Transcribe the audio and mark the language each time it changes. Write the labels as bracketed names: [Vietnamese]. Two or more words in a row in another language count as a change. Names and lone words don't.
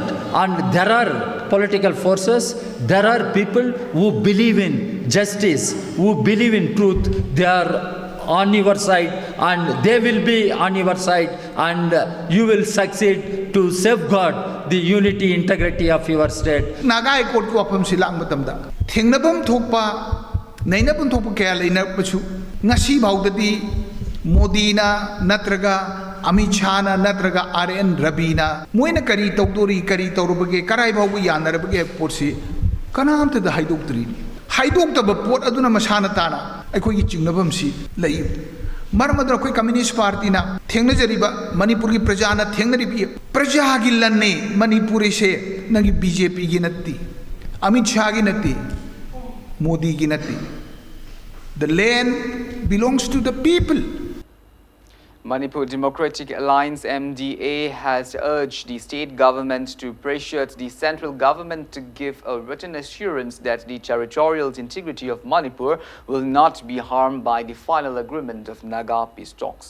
[English] And there are political forces, there are people who believe in justice, who believe in truth. They are on your side and they will be on your side, and you will succeed to safeguard the unity, integrity of your state. [Manipuri] Naga Accord ko apam silang matamda. Thingnabam thokpa, nainabam thokpa kaya lainapchu. Ngasi baudadi Modi na natraga Amit Shah na natraga RN Rabina moina kari tawdori kari tawrubage karai bawu yanarabage porsi kanam ta da haidok ta pot aduna masana tana aikoi gi chingnabam si lai marmadra koi [English] communist party [Manipuri] na thengna jariba Manipur gi praja na thengnari bi praja gi lanne Manipur se nangi BJP gi natti Amit Shah gi natti Modi gi natti. [English] The land belongs to the people. Manipur Democratic Alliance MDA has urged the state government to pressure the central government to give a written assurance that the territorial integrity of Manipur will not be harmed by the final agreement of Naga peace talks.